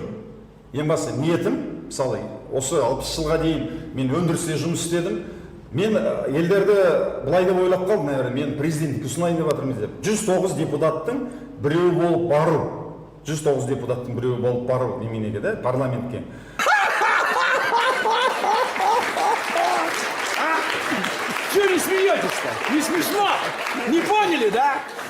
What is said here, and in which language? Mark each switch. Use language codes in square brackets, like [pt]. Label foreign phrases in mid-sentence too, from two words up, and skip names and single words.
[kk] Ең бастысы ниетім, мысалы осы 60 жылға дейін мен өндірісте жұмыс істедім. Мен елдерді былай деп ойлап қалдым, мен президенттікке ұсынайын деп жатырмын деп. 109 депутаттың біреуі болып бару. 109 депутаттың біреуі болып бару неменеге де, парламентке. [ru] Чего не смеетесь-то? Не смешно? Не поняли, да?